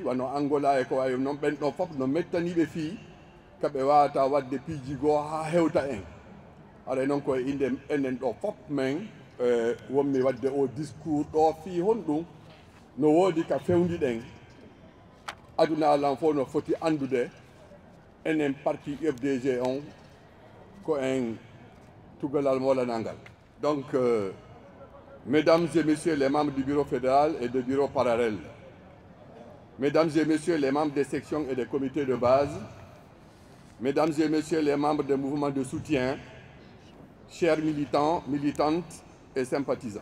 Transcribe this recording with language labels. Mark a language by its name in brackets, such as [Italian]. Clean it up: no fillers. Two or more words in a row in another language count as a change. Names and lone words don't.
[Fula] wano Angola e ko wayi noon ɓen ɗon fof no mettaniɓe fii kaɓe wawata wadde piiji goo ha hewta en aɗa noon koye inde enen ɗo fof men wonmi wadde o discours ɗo fii honɗum no woodi ka fewdiɗen aduna alan fof no foti andude enen parti FDG on ko en tugalal molanangal. [French] Donc mesdames et messieurs les membres du bureau fédéral et des bureaux parallèles, mesdames et messieurs les membres des sections et des comités de base, mesdames et messieurs les membres des mouvements de soutien, chers militants, militantes et sympathisants.